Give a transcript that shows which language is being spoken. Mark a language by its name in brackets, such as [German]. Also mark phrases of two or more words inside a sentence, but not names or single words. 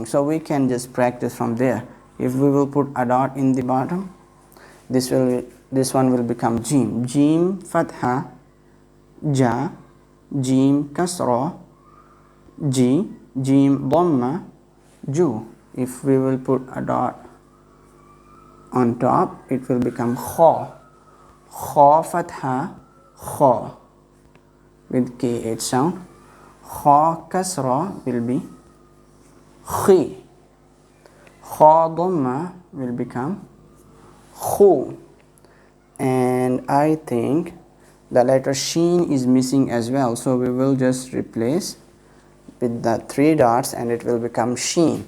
[English] So we can just practice from there. If we will put a dot in the bottom, this one will become jim. [Arabic] جيم فتحة، جَ، جيم كسرة، جِ، جيم ضمة، جُ. [English] If we will put a dot on top, it will become kha. [Arabic] خاء فتحة, [English] kha with kh sound. [Arabic] خاء كسرة [English] will be khi. [Arabic] خاء ضمة [English] will become khu. And I think the letter sheen is missing as well, so we will just replace with the 3 dots and it will become sheen.